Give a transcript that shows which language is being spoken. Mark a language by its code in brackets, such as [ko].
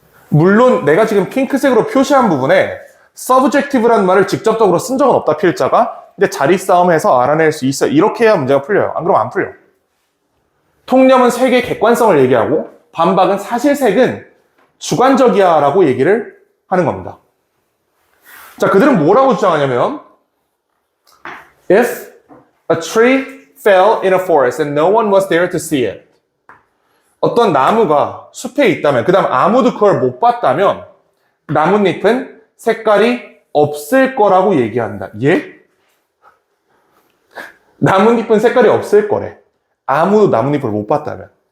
[ko] 물론 내가 지금 핑크색으로 표시한 부분에 subjective라는 말을 직접적으로 쓴 적은 없다, 필자가. 근데 자리 싸움에서 알아낼 수 있어. 이렇게 해야 문제가 풀려요. 안 그러면 안 풀려. 통념은 색의 객관성을 얘기하고 반박은 사실 색은 주관적이야 라고 얘기를 하는 겁니다. 자, 그들은 뭐라고 주장하냐면 [en] If a tree fell in a forest and no one was there to see it. [ko] 어떤 나무가 숲에 있다면, 그 다음 아무도 그걸 못 봤다면 나뭇잎은 색깔이 없을 거라고 얘기한다. 예? 나뭇잎은 색깔이 없을 거래. 아무도 나뭇잎을 못 봤다면.